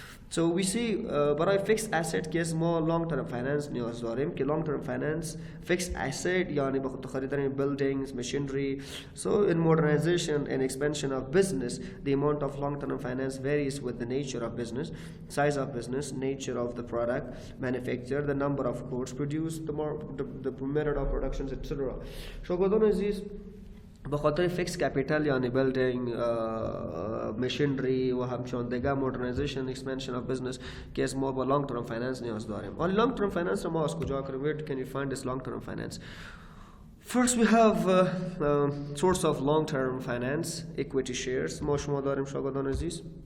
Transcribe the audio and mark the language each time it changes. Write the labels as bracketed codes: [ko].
[en] So we see [fa] برای fixed asset که ما long term finance نیاز داریم که long term finance fixed asset یعنی بخاطر خریدن buildings, machinery. [en] So in modernization and expansion of business, the amount of long term finance varies with the nature of business, size of business, nature of the product manufactured, the number of goods produced, the method of productions, etc. [fa] So گفتن عزیز به خاطر فیکس کپیتال یعنی بیلدینگ مشینری و همچنان دیگه مدرنایزیشن اکسپنشن اف بزنس که از ما با لانگ ترم فایننس نیاز داریم. ولی لانگ ترم فایننس رو ما از کجا کنیم؟ [en] Where can you find this long term finance? First we have source of long term finance, equity shares. [fa] ما شما داریم شاگردان عزیز